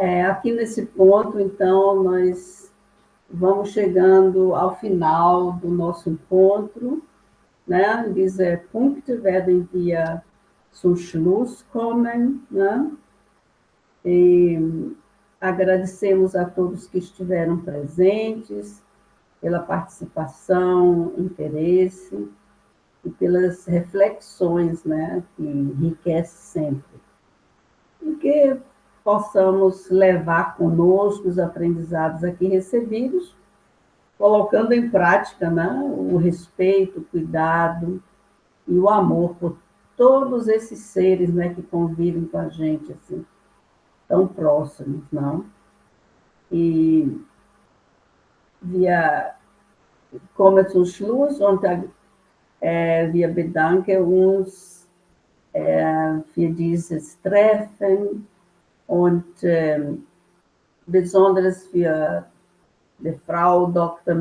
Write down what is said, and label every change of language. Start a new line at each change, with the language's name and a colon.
Portuguese: Aqui nesse ponto, então, nós vamos chegando ao final do nosso encontro, né?
German: Diese Punkte werden wir zum Schluss kommen, né?
Portuguese: E agradecemos a todos que estiveram presentes, pela participação, interesse e pelas reflexões, né? Que enriquece sempre. E que possamos levar conosco os aprendizados aqui recebidos, colocando em prática, né, o respeito, o cuidado e o amor por todos esses seres, né, que convivem com a gente, assim, tão próximos, não?
German: E wir kommen zum Schluss und wir bedanken uns für dieses Treffen und besonders für die Frau Dr.